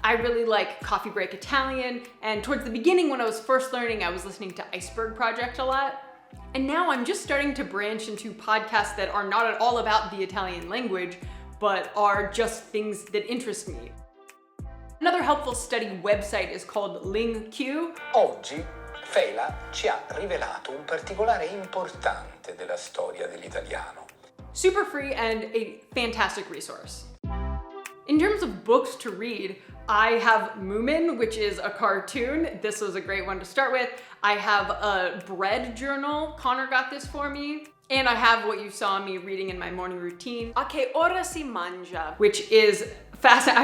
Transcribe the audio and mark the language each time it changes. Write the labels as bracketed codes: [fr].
[en] I really like Coffee Break Italian, and towards the beginning when I was first learning, I was listening to Iceberg Project a lot. And now I'm just starting to branch into podcasts that are not at all about the Italian language, but are just things that interest me. Another helpful study website is called LingQ. [it] Oggi Fela ci ha rivelato un particolare importante della storia dell'italiano. [en] Super free and a fantastic resource. In terms of books to read, I have Moomin, which is a cartoon. This was a great one to start with. I have a bread journal. Connor got this for me. And I have what you saw me reading in my morning routine, A che ora si mangia, which is fascinating.